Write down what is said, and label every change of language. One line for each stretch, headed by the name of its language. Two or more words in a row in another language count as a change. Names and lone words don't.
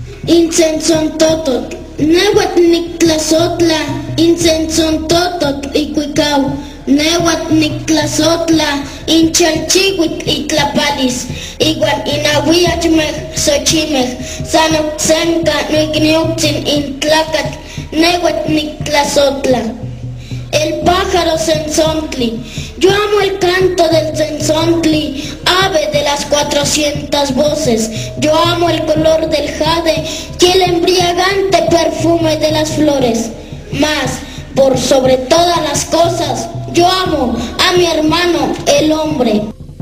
Nahuatl languages: Incensontototl, nehuatl nictlasotla, incensontototl icuicau, nehuatl nictlasotla, inchalchihuitl itlapalis, igual inauiachmeh xochimeh, san ocsenca noicniutzin intlacatl, nehuatl nictlasotla.
Spanish: El pájaro censontli, yo amo el canto del censontli, ave de las 400 voces, yo amo el color del jade y el embriagante perfume de las flores, mas por sobre todas las cosas, yo amo a mi hermano el hombre.